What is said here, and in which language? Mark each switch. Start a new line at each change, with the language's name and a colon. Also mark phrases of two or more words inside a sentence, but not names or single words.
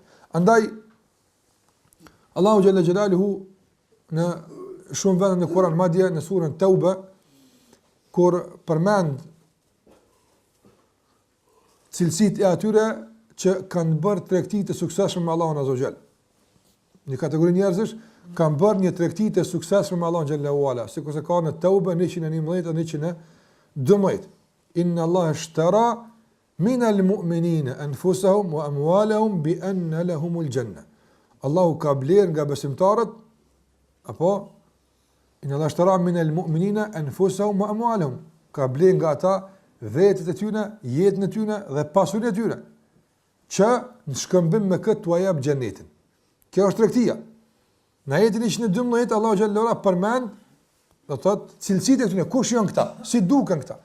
Albanian: Andaj Allahu
Arabic: جل جلاله
Albanian: në shumë vende në Kur'an, madje në surën Tauba, kur përmend cilësitë e atyre që kanë bërë tregti të suksesshme me Allahun
Arabic: عز وجل.
Albanian: Një kategori njerëzish kanë bërë një tregti të suksesshme me Allahun
Arabic: جل وعلا,
Albanian: sikur se ka në Tauba 111 dhe 112.
Arabic: إن الله اشترى من المؤمنين أنفسهم وأموالهم بأن لهم الجنة.
Albanian: Allahu ka bler nga besimtarët apo
Arabic: إن الله اشترى من المؤمنين أنفسهم وأموالهم.
Albanian: Ka bler nga ata vetët e tyre, jetën e tyre dhe pasurinë e tyre, që në shkëmbim me këtë t'u jap xhenetin. Kjo është tregtia. Në ajetin 112 Allahu
Arabic: جل وعلا
Albanian: përmend, do të thotë cilësitë e tyre, kush janë këta, si duken këta.